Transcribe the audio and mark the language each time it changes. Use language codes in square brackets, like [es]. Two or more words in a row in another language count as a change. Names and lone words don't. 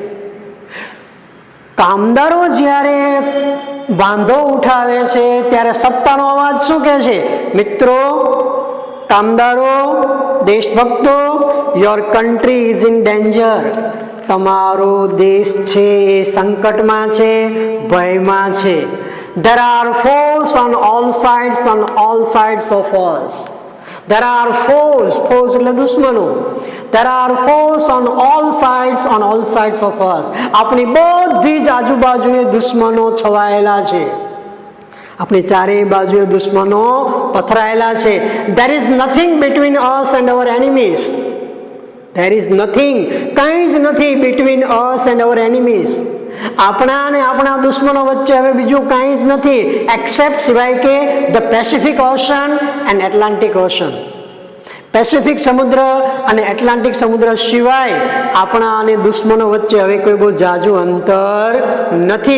[gu] કામદારો જ્યારે વાંધો ઉઠાવે છે ત્યારે સત્તાનો અવાજ શું કહે છે? મિત્રો, કામદારો, દેશભક્તો, [en] your country is in danger. [gu] તમારો દેશ છે એ સંકટમાં છે, ભયમાં છે. [en] There are foes on all sides of us. There are foes [gu] એટલે દુશ્મનો. [en] There are foes on all sides of us. [gu] આપણી બધી જ આજુબાજુએ દુશ્મનો છવાયેલા છે. આપણી ચારેય બાજુએ દુશ્મનો પથરાયેલા છે. [en] There is nothing between us and our enemies. There is nothing, [gu] કંઈ જ નથી [en] between us and our enemies. [gu] આપણા અને આપણા દુશ્મનો વચ્ચે હવે બીજું કાંઈ જ નથી એક્સેપ્ટ સિવાય કે [en] the Pacific Ocean and Atlantic Ocean. [gu] પેસિફિક સમુદ્ર અને એટલાન્ટિક સમુદ્ર સિવાય આપણા અને દુશ્મનો વચ્ચે હવે કોઈ બહુ જાજુ અંતર નથી.